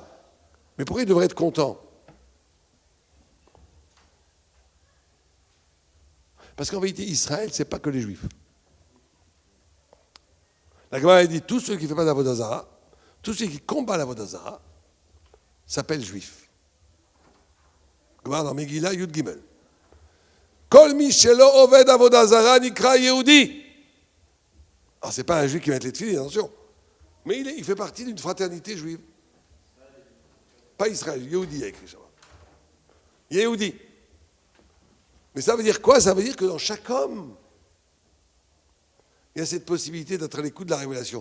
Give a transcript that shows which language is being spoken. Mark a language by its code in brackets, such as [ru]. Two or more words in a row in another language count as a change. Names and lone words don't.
[fr] Mais pourquoi ils devraient être contents? Parce qu'en vérité, Israël, ce n'est pas que les Juifs. La Gemara a dit, tous ceux qui ne font pas d' [he] עבודה זרה, [fr] tous ceux qui combattent l' [he] עבודה זרה, [fr] s'appellent Juifs. Gemara dans Megillah, [he] י"ג. כל מי שלא עובד עבודה זרה נקרא יהודי. [fr] Alors, ce n'est pas un Juif qui va être les tefilines, attention. Mais il fait partie d'une fraternité juive. Pas Israël, Yehudi, il y a écrit ça. Yehudi. Mais ça veut dire quoi? Ça veut dire que dans chaque homme, il y a cette possibilité d'être à l'écoute de la révélation.